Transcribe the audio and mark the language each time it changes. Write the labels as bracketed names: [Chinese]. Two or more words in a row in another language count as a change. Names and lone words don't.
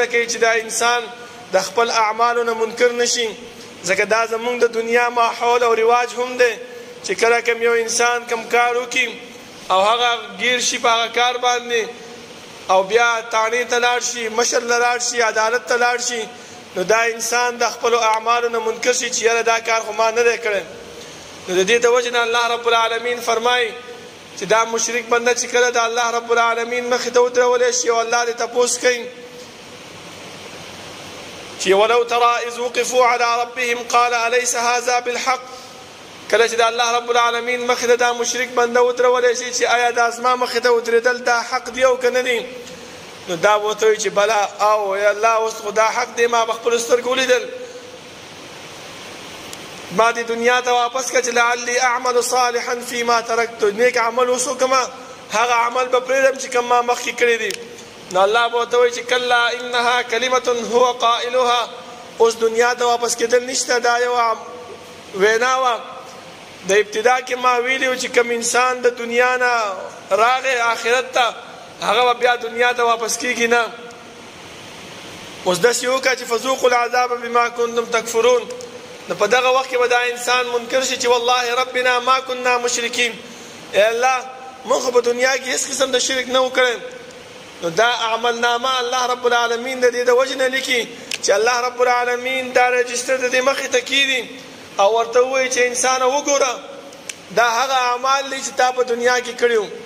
[Pashto] کوي چې دا انسان د خپل اعمالو نه منکر نشي ځکه دا زمونږ د دنیا ماحول او رواج هم دی چې کله کوم یو انسان کوم کار وکړي او هغه گیر شي په هغه کار باندې او بیا تانې ته لاړ شي مشر له لاړ شي عدالت ته لاړ شي نو دا انسان د خپلو اعمالو نه منکر شي چې یاره دا کار خو ما نه دی کړی نو د دې د وجې نه الله رب العالمین فرمایي چې دا مشرک بنده چې کله د الله رب العالمین مخې ته ودرولی شي او الله دې تپوس کوي چې [Arabic] ولو ترى اذ وقفوا على ربهم قال أليس هذا بالحق [Pashto] کله چې د الله رب العالمین مخې ته دا مشرک بنده ودرولی شي چې آیا دا زما مخې ته ودرېدل دا حق دی او که نه دی نو دا ورته وایي چې بله او یا الله اوس خو دا حق دی ما په خپلو سترګو ولیدل ما دې دنیا ته واپس کړه چې [Arabic] لعلي اعمل صالحا فيما ترکت [Pashto] نیک عمل اوس وکړمه هغه عمل به پرېږدم چې کوم ما مخکې کړی دی نو الله به ورته وایي چې [Arabic] کلا انها کلمة هو قائلها [Pashto] اوس دنیا ته واپس کېدل نشته. دا یو وینا وه د ابتدا کې ما ویلي و چې کوم انسان د دنیا نه راغی آخرت ته هغه به بیا دنیا ته واپس کېږي نه. اوس داسې وکړه چې [Arabic] فذوقوا العذاب بما کنتم تکفرون. [Pashto] نو په دغه وخت کې به دا انسان منکر شي چې [Arabic] والله ربنا ما كنا مشرکین، [Pashto] ای الله موږ خو په دنیا کې هیڅ قسم د شرک نه و کړی. نو دا اعمال نامه الله رب العالمین د دې د وجې نه لیکي چې الله رب العالمین دا رجسټر د دې مخې ته کېږي او ورته ووایي چې انسان وګوره دا هغه اعمال دي چې تا په دنیا کې کړي وو.